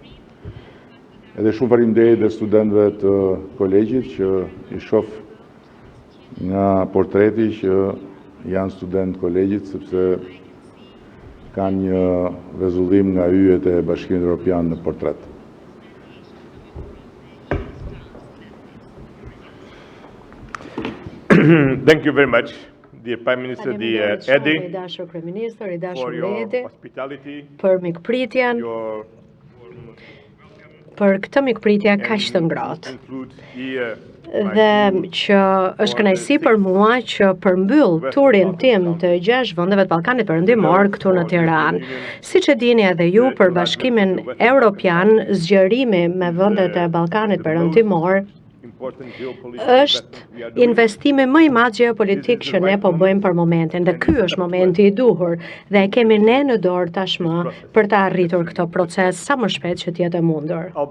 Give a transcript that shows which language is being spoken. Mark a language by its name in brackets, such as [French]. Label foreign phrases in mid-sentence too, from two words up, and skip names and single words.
[Albanian] Edhe shumë faleminderit dhe studentëve të kolegjit që i shoh nga portreti që janë student kolegjit, sepse kanë një rrezullim nga hyjet e Bashkimit Evropian në portret. [English] Thank you very much, dear Prime Minister, dear Edi, for your hospitality, [Albanian] për mikpritjen, [English] your [Albanian] për këtë mikpritje kaq të ngrohtë. [English] include here [Albanian] Dhe që është kënaqësi për mua që përmbyll turin tim të 6 vendeve të Ballkanit Perëndimor këtu në Tiranë. Siç e dini edhe ju, për Bashkimin Evropian, zgjerimi me vendet e Ballkanit Perëndimor është investimi më i madh geopolitik që ne po bëjmë për momentin, dhe ky është momenti i duhur dhe e kemi ne në dorë tashmë për të arritur këtë proces sa më shpejt që të jetë e mundur.